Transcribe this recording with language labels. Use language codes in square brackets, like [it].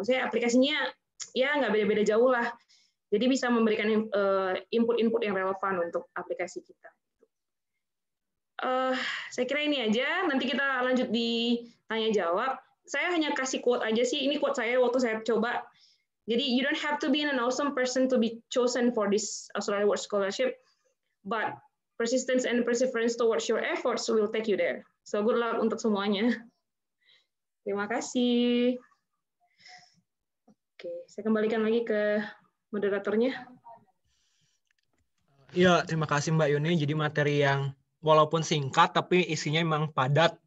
[id] Saya aplikasinya ya nggak beda-beda jauh lah. Jadi bisa memberikan input-input yang relevan untuk aplikasi kita. Saya kira ini aja. Nanti kita lanjut di tanya jawab. Saya hanya kasih quote aja sih. Ini quote saya waktu saya coba. Jadi, [en] you don't have to be an awesome person to be chosen for this Australia Awards Scholarship, but persistence and perseverance towards your efforts will take you there. So, good luck [id] untuk semuanya. Terima kasih. Oke, saya kembalikan lagi ke moderatornya. Ya, terima kasih Mbak Yuni. Jadi materi yang walaupun singkat, tapi isinya memang padat.